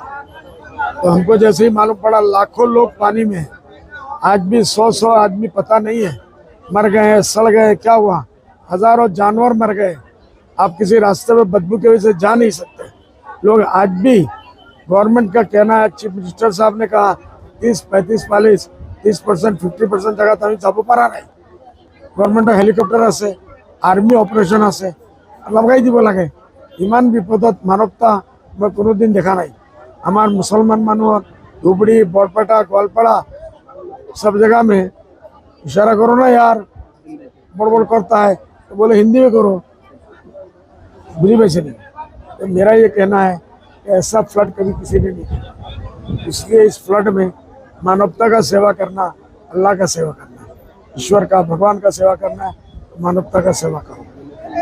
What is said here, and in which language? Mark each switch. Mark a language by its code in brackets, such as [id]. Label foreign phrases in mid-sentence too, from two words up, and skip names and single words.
[hi] तो हमको जैसे ही मालूम पड़ा लाखों लोग पानी में हैं, आज भी 100 आदमी पता नहीं है मर गए हैं, सड़ गए, क्या हुआ, हजारों जानवर मर गए। आप किसी रास्ते में बदबू की वजह से जा नहीं सकते। लोग आज भी गवर्नमेंट का कहना है, [en] chief minister [hi] साहब ने कहा 30, 35, 40, 30%, 50% जगह तो [as] যাব পারা নাই। গভৰ্ণমেণ্টৰ হেলিকপ্টাৰ আছে, [en] army operation [as] আছে, লগাই দিব লাগে। ইমান বিপদত মানৱতা মই কোনোদিন দেখা নাই। আমাৰ মুছলমান মানুহৰ ধুবুৰী, বৰপেটা, গোৱালপাৰা [hi] सब जगह में इशारा करो ना यार, बड़बड़ करता है तो बोले हिंदी में करो, बुझी वैसे नहीं। तो मेरा ये कहना है कि ऐसा फ्लड कभी किसी ने नहीं किया, इसलिए इस फ्लड में मानवता का सेवा करना, अल्लाह का सेवा करना, ईश्वर का, भगवान का सेवा करना है, मानवता का सेवा करो।